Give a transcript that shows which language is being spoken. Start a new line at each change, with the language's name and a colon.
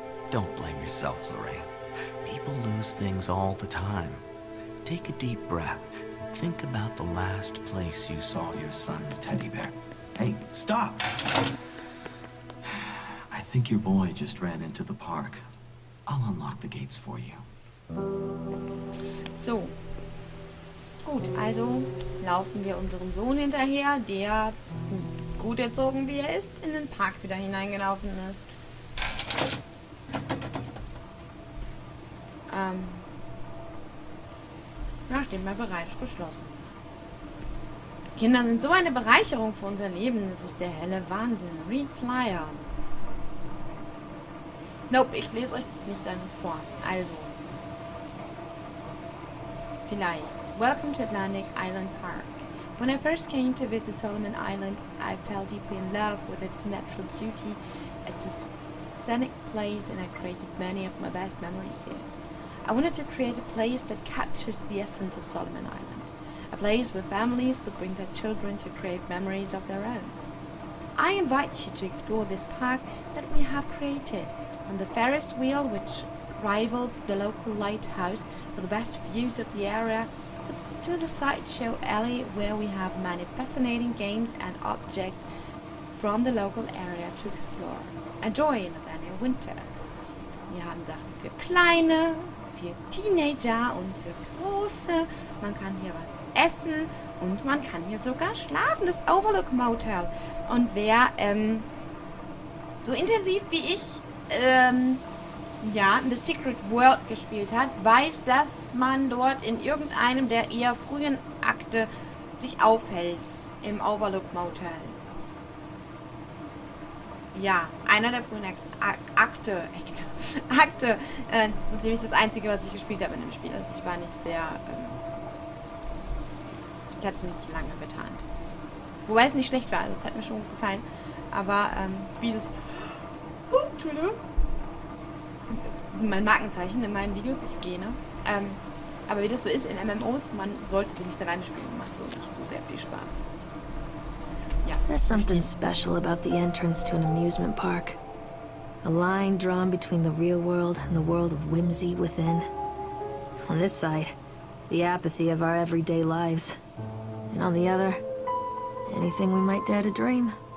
English: Don't blame yourself, Lorraine. People lose things all the time. Take a deep breath and think about the last place you saw your son's teddy bear. Hey, stop! I think your boy just ran into the park. I'll unlock the gates for you. So.
German: Gut, also laufen wir unserem Sohn hinterher, der, gut erzogen wie er ist, in den Park wieder hineingelaufen ist. nachdem er bereits geschlossen. Kinder sind so eine Bereicherung für unser Leben. Das ist der helle Wahnsinn.
English: Read Flyer.
German: Nope, ich lese euch das nicht alles vor. Also. Vielleicht.
English: Welcome to Atlantic Island Park. When I first came to visit Solomon Island, I fell deeply in love with its natural beauty. It's a scenic place and I created many of my best memories here. I wanted to create a place that captures the essence of Solomon Island. A place where families would bring their children to create memories of their own. I invite you to explore this park that we have created, from the Ferris wheel, which rivals the local lighthouse for the best views of the area, to the sideshow alley where we have many fascinating games and objects from the local area to explore. Enjoy Nathaniel Winter.
German: Wir haben Sachen für Kleine, für Teenager und für Große. Man kann hier was essen und man kann hier sogar schlafen. Das Overlook Motel. Und wer so intensiv wie ich The Secret World gespielt hat, weiß, dass man dort in irgendeinem der eher frühen Akte sich aufhält im Overlook Motel. Ja, einer der frühen Akte, so ziemlich das Einzige, was ich gespielt habe in dem Spiel. Also ich war nicht sehr, ich habe es nicht zu lange getan. Wobei es nicht schlecht war, also es hat mir schon gut gefallen. Aber wie das, Entschuldigung, mein Markenzeichen in meinen Videos, ich gehe, ne? Aber wie das so ist in MMOs, man sollte sie nicht alleine spielen, macht so nicht so sehr viel Spaß. Ja.
English: There's something special about the entrance to an amusement park. A line drawn between the real world and the world of whimsy within. On this side, the apathy of our everyday lives. And on the other, anything we might dare to dream.